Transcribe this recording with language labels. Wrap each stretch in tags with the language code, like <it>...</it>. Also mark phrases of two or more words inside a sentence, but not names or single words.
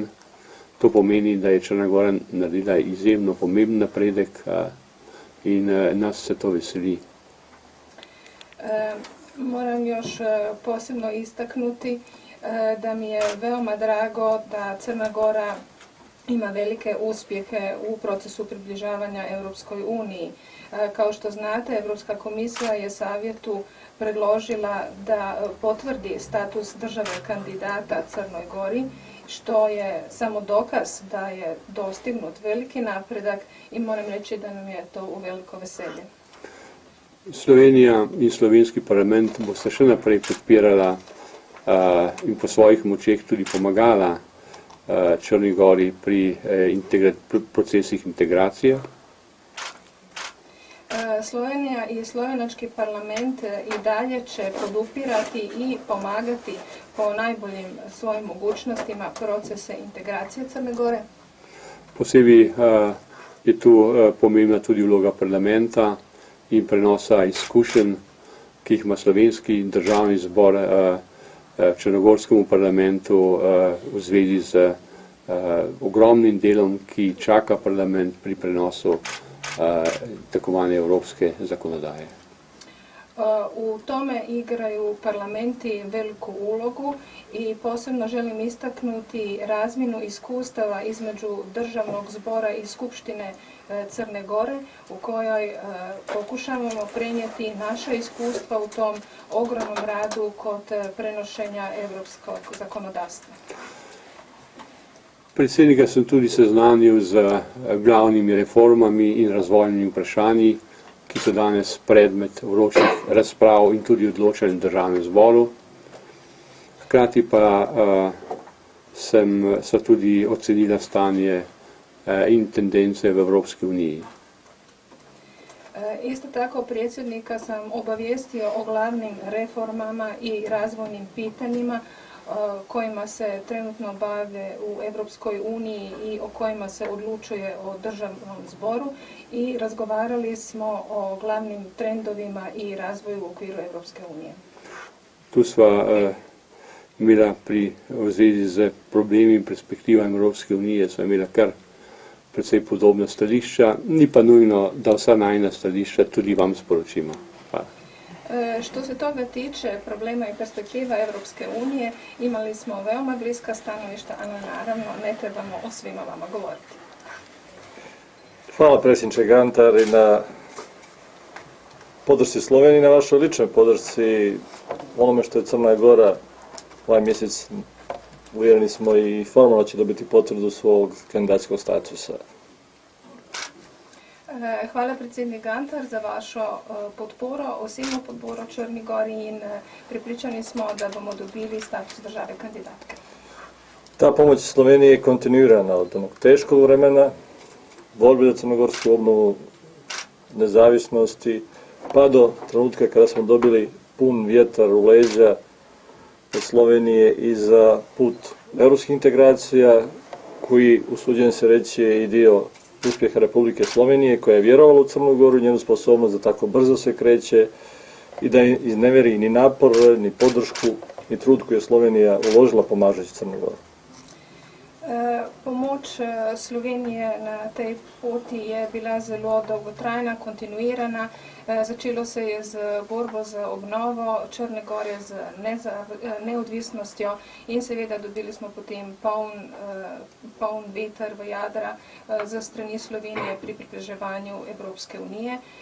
<sl>To pomeni, da je Črna Gora naredila izjemno pomemben napredek in nas se to veseli.</sl> <sr>Moram još posebno istaknuti da mi je veoma drago da Crna Gora ima velike uspjehe u procesu približavanja Europskoj uniji. Kao što znate, Europska komisija je savjetu predložila da potvrdi status države kandidata Crnoj Gori, što je samo dokaz da je dostignut veliki napredak i moram reći da nam je to u veliko veselje.</sr> <sl>Slovenija in slovenski parlament bosta še naprej podpirala in po svojih močeh tudi pomagala Črni Gori pri procesih integracije.</sl> <sr>Slovenija i slovenački parlament i dalje će podupirati i pomagati po najboljim svojim mogućnostima procese integracije Crne Gore.</sr> <sl>Posebej je tu pomembna tudi vloga parlamenta in prenosa izkušenj, ki jih ima slovenski državni zbor črnogorskemu parlamentu v zvezi z ogromnim delom, ki čaka parlament pri prenosu takovane evropske zakonodaje.</sl> <sr>U tome igraju parlamenti veliku ulogu i posebno želim istaknuti razmjenu iskustava između Državnog zbora i Skupštine Crne Gore u kojoj pokušavamo prenijeti naša iskustva u tom ogromnom radu kod prenošenja evropskog zakonodavstva.</sr> <sl>Predsednika sem tudi seznanil z glavnimi reformami in razvojnimi vprašanji, ki so danes predmet vročih razprav in tudi odločanj v Državnem zboru. Hkrati pa so tudi ocenila stanje in tendence v Evropski uniji.</sl> <sr>Isto tako predsjednika sam obavijestio o glavnim reformama i razvojnim pitanjima kojima se trenutno bave u Evropskoj uniji i o kojima se odlučuje o Državnom zboru i razgovarali smo o glavnim trendovima i razvoju u okviru Evropske unije.</sr> <sl>Tu sva imela v zvezi z problemi in perspektivami Evropske unije, sva imela kar precej podobna stališča, ni pa nujno, da vsa najina stališča tudi vam sporočimo. Hvala.</sl> <sr>Što se toga tiče problema i perspektiva Evropske unije, imali smo veoma bliska stanovišta, ali naravno ne trebamo o svima vama govoriti. Hvala predsjedniče Gantar i na podršci Sloveniji, na vašoj ličnoj podršci onome što je Crna Gora ovaj mjesec, uvjereni smo i formalno će dobiti potvrdu svog kandidatskog statusa.</sr> <sl>Hvala predsednik Gantar za vašo podporo, osebno podporo Črni Gori in prepričani smo da bomo dobili status države kandidatke.</sl> <sr>Ta pomoć Slovenije je kontinuirana od onog teškog vremena, borbe za crnogorsku obnovu, nezavisnosti, pa do trenutka kada smo dobili pun vjetar u leđa od Slovenije i za put evropskih integracija, koji, usuđujem se reći, je i dio uspjeha Republike Slovenije, koja je vjerovala u Crnu Goru i njenu sposobnost da tako brzo se kreće i da izneveri ni napor, ni podršku, ni trud koju je Slovenija uložila pomažući Crnu Goru.</sr> <sl>Pomoč Slovenije na tej poti je bila zelo dolgotrajna, kontinuirana. Začelo se je z borbo za obnovo Črne Gore, z neodvisnostjo in seveda dobili smo potem poln veter v jadra za strani Slovenije pri približevanju Evropske unije.</sl>